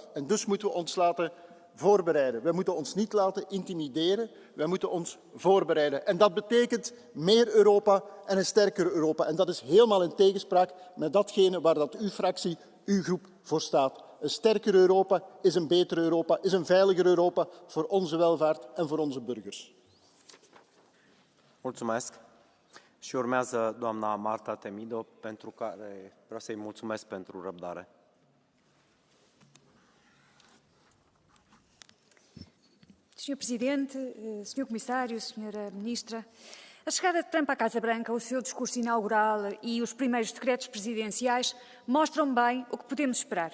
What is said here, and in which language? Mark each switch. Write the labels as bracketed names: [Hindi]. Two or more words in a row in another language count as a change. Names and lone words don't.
[Dutch] En dus moeten we ons laten voorbereiden. We moeten ons niet laten intimideren, we moeten ons voorbereiden. En dat betekent meer Europa en een sterker Europa. En dat is helemaal in tegenspraak met datgene waar dat uw fractie, uw groep voor staat. Een sterker Europa is een beter Europa, is een veiliger Europa voor onze welvaart en voor onze burgers. [Romanian] Mulțumesc. Și urmează doamna Marta Temido, pentru care vreau să-i mulțumesc pentru răbdare. [Portuguese] Senhor Presidente, Senhor Comissário, Senhora Ministra, a chegada de Trump à Casa Branca, o seu discurso inaugural e os primeiros decretos presidenciais mostram bem o que podemos esperar.